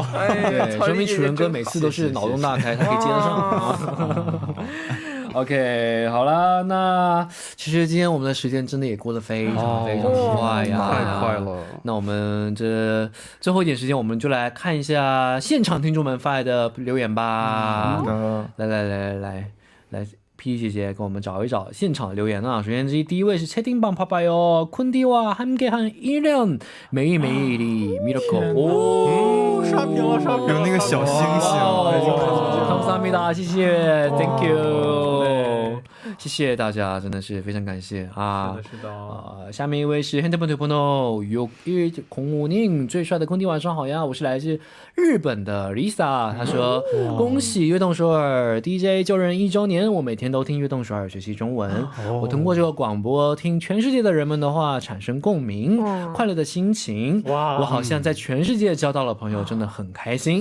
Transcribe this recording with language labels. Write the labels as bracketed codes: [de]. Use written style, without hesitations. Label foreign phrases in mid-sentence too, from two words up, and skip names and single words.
[zh] 对，说明楚元哥每次都是脑洞大开，他可以接得上。OK， 好了，那其实今天我们的时间真的也过得非常快呀，太快了。那我们这最后一点时间，我们就来看一下现场听众们发来的留言吧。来 PD 姐姐给我们找一找现场的留言啊。首先第一位是 [ko] 채팅방 봐봐요. 쿤디와 함께한 1년 매일매일이 미라클. 오, [zh] 刷屏了，有那个小星星。 감사합니다. 谢谢 [en] Thank you. [zh] 谢谢大家，真的是非常感谢啊！是的。下面一位是 핸드폰 telephone 6105님，最帅的空弟晚上好呀！我是来自日本的 Lisa， 他说恭喜悦动首尔 DJ 就任1周年，我每天都听悦动首尔学习中文。我通过这个广播听全世界的人们的话，产生共鸣，快乐的心情。我好像在全世界交到了朋友，真的很开心。